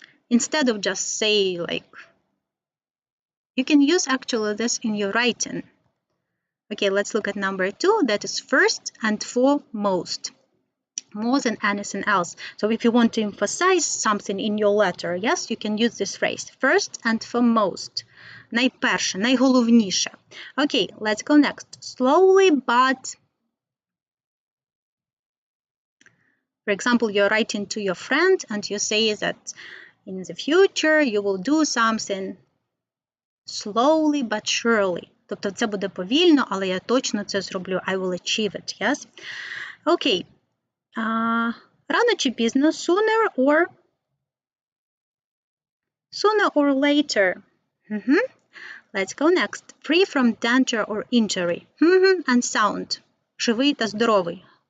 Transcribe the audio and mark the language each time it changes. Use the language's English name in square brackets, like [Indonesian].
[English] Instead of just say like, you can use actually this in your writing. Okay, let's look at number 2. That is first and foremost, more than anything else. So if you want to emphasize something in your letter, yes, you can use this phrase, first and foremost. [Ukrainian] Найперше, найголовніше. [English] Okay, let's go next. Slowly, but... For example, you're writing to your friend and you say that in the future you will do something slowly but surely. [Ukrainian] Тобто це буде повільно, але я точно це зроблю. [English] I will achieve it, yes? Okay. [Ukrainian] Рано чи пізно, [English] sooner or later. Let's go next. Free from danger or injury. And sound. [Ukrainian] Живий та здоровий.